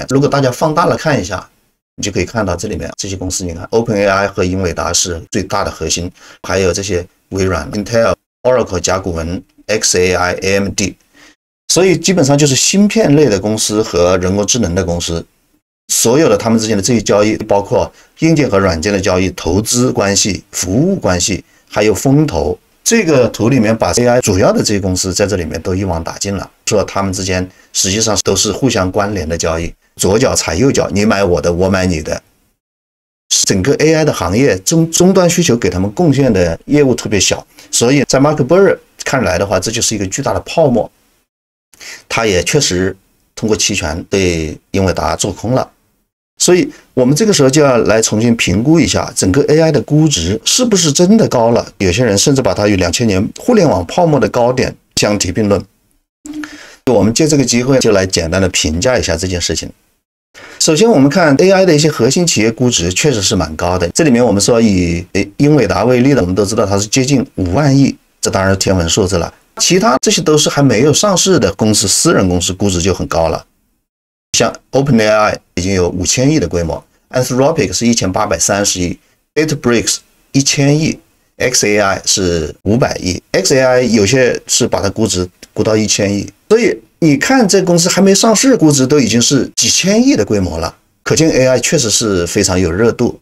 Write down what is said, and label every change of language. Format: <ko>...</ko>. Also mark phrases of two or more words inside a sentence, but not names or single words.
<zh>如果大家放大了看一下，你就可以看到這裡面這些公司，你看 OpenAI 和英偉達是最大的核心，還有這些微軟、Intel、Oracle、甲骨文、xAI、AMD， 所以基本上就是芯片類的公司和人工智能的公司，所有的他們之间的这些交易，包括硬件和軟件的交易、投資關係、服務關係，還有風投。這個圖裡面把 AI 主要的這些公司在這裡面都一網打盡了，說他們之間實際上都是互相關聯的交易，左腳踩右腳，你買我的，我買你的。整個 AI 的行業終端需求給他們貢獻的業務特別小，所以在 Michael Burry 看來的話，這就是一個巨大的泡沫。他也確實通過期權對英偉達做空了，所以我們這個時候就要來重新評估一下整個 AI 的估值是不是真的高了。有些人甚至把它與2000年互聯網泡沫的高點相提並論。我們借這個機會就來簡單的評價一下這件事情。首先我們看 AI 的一些核心企業估值確實是蠻高的，這裡面我們說以英偉達為例的，我們都知道它是接近5萬億，這當然是天文數字了。其他這些都是還沒有上市的公司，私人公司估值就很高了。像 OpenAI 已經有5000億的規模， Anthropic 是1830億， Databricks 1000億， xAI 是500億， xAI 有些是把它估值估到1000億，所以你看這公司還沒上市，估值都已經是幾千億的規模了，可見 AI 確實是非常有熱度。</zh>